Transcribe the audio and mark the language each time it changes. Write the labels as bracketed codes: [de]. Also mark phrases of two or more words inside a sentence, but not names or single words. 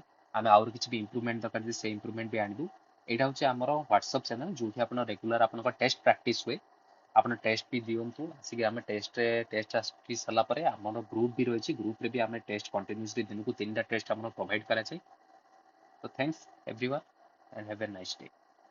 [or] ଆମେ ଆହୁରି କିଛି ବି ଇମ୍ପ୍ରୁଭମେଣ୍ଟ ଦରକାର ଯେ ସେ ଇମ୍ପ୍ରୁଭମେଣ୍ଟ ବି ଆଣିବୁ। ଏଇଟା ହେଉଛି ଆମର [en] WhatsApp channel, [or] ଯେଉଁଠି ଆପଣ ରେଗୁଲାର ଆପଣଙ୍କ [en] test practice [or] ହୁଏ। ଆପଣ ଟେଷ୍ଟ ବି ଦିଅନ୍ତୁ ଆସିକି। ଆମେ ଟେଷ୍ଟ ଆସି ସାରିଲା ପରେ ଆମର ଗ୍ରୁପ୍ ବି ରହିଛି, ଗ୍ରୁପ୍ରେ ବି ଆମେ [en] test continuously [or] ଦିନକୁ 3ଟା ଟେଷ୍ଟ ଆମର ପ୍ରୋଭାଇଡ଼ କରାଯାଏ। [en] So thanks everyone and have a nice day.